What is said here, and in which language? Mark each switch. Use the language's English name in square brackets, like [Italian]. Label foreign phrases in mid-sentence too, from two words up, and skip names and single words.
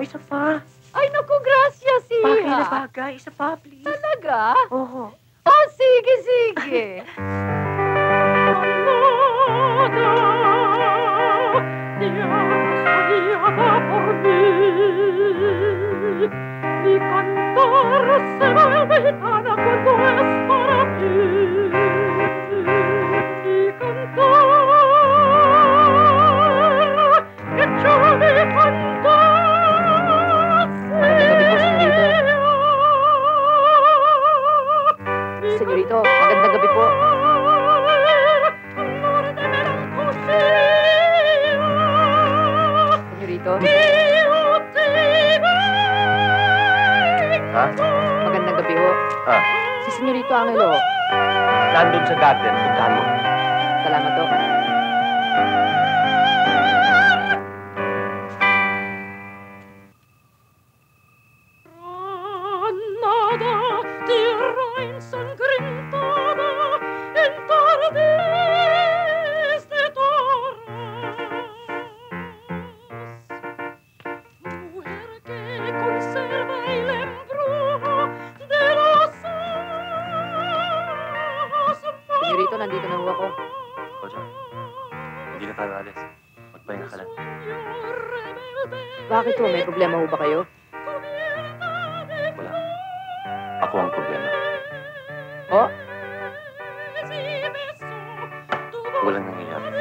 [Filipino] Isa pa. Ay, naku, gracias, Iha. Bagay na bagay. Isa pa, please. Talaga? Oo. Oh, sige, sige. [Spanish] Mi cantar se vuelve gitana cuando es para ti. Mi cantar, que yo mi [Filipino] Senyorito, magandang gabi po. Senyorito. Ha? Magandang gabi ho. Si Senyorito Angelo. Nandun sa garden. Puntahan mo. Salamat ho. [Spanish] Nada, tierra ensangrentada, en tardes de torres. Mujer que conserva el embrujo de los ojos. [Filipino] Senyorito, nandito na ho ako. Ocho, hindi na tayo alis. Magpahinga ka lang. Bakit ho? May problema ho ba kayo? Wala. Ako ang problema. Oh? Walang nangyayari.